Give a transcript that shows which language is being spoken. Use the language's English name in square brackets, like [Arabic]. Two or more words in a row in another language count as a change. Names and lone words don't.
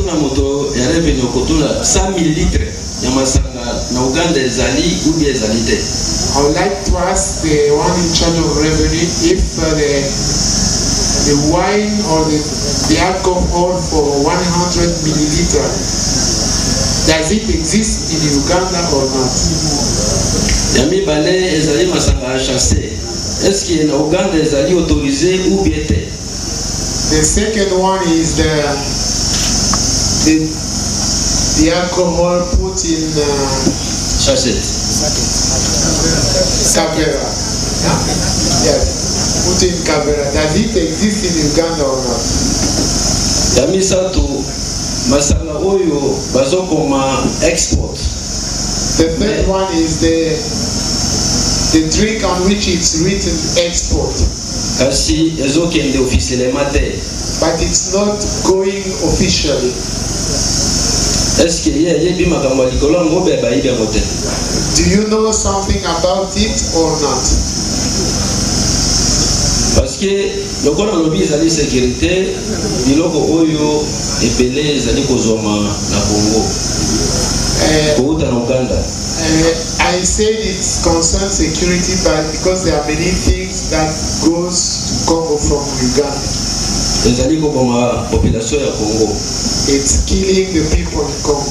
[English] to ask the one in charge of revenue if the wine or the alcohol for 100 milliliters, does it exist in Uganda or not? [Lingala] Yami Bale ezali masanga chassé. [French] Est-ce que en Uganda ezali autorisé ou bien? [English] The second one is the alcohol put in sachet. Cabera. Yes. Put in Cabera. Does it exist in Uganda or not? [Lingala] Yami Sato masanga oyo bazokoma export. [English] The third one is the drink on which it's written export. [Lingala] Kasi ezokende officiellement te. [English] But it's not going officially. [French] Est-ce que [Lingala] yebi makambo likolo ngo beba ibe ngote? [English] Do you know something about it or not? [French] Parce que [Lingala] lokola lobi ezali sécurité, biloko oyo epele ezali kozoma na Congo. Kouta na Uganda. [English] I said it concerns security, but because there are many things that goes to Congo from Uganda. [Lingala] Ezali koboma population ya Congo. [English] It's killing the people in Congo.